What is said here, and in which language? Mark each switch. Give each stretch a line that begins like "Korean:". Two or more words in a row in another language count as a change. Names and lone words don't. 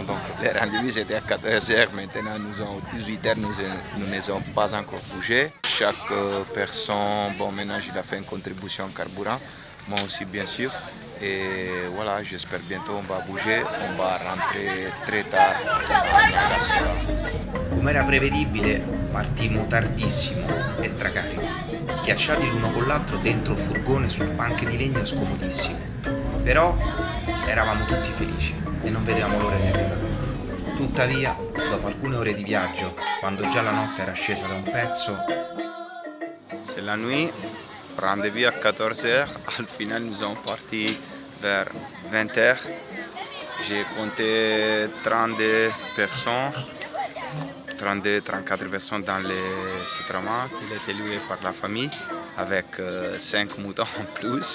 French: Donc les rendez-vous c'était à 14h. Maintenant nous sommes à 18h, nous ne sommes pas encore bougés. Chaque personne, bon maintenant il a fait une contribution en carburant, moi aussi bien sûr. Et voilà, j'espère bientôt on va bouger, on va rentrer très tard a Niagassola.
Italian: Come era prevedibile, partimmo tardissimo e stracarichi, schiacciati l'uno con l'altro dentro il furgone su panche di legno scomodissime. Però eravamo tutti felici e non vedevamo l'ora di arrivare. Tuttavia, dopo alcune ore di viaggio, quando già la notte era scesa da un pezzo,
French: C'est la nuit, rendez-vous à 14h, au final nous sommes partis vers 20h. J'ai compté 32 personnes. 32-34 personnes dans les Citramas qui étaient loués par la famille avec 5 moutons en plus.